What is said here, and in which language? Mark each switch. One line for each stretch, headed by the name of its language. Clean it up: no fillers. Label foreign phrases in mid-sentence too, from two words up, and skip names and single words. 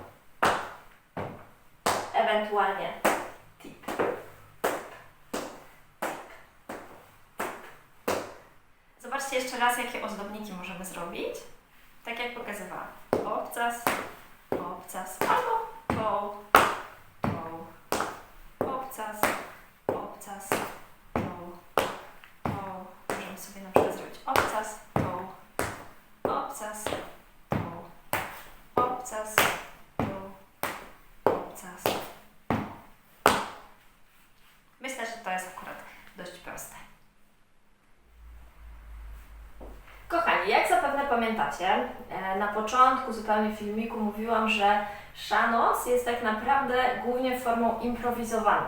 Polish: Ewentualnie tip. Zobaczcie jeszcze raz, jakie ozdobniki możemy zrobić. Tak jak pokazywałam. Obcas, obcas, albo
English: toe, toe,
Polish: obcas, obcas,
English: toe, toe.
Polish: Możemy sobie na przykład zrobić obcas, toe, obcas, toe, obcas, toe, obcas. Myślę, że to jest akurat dość proste. Kochani, jak zapewne pamiętacie, na początku zupełnie filmiku mówiłam, że szanos jest tak naprawdę głównie formą improwizowaną.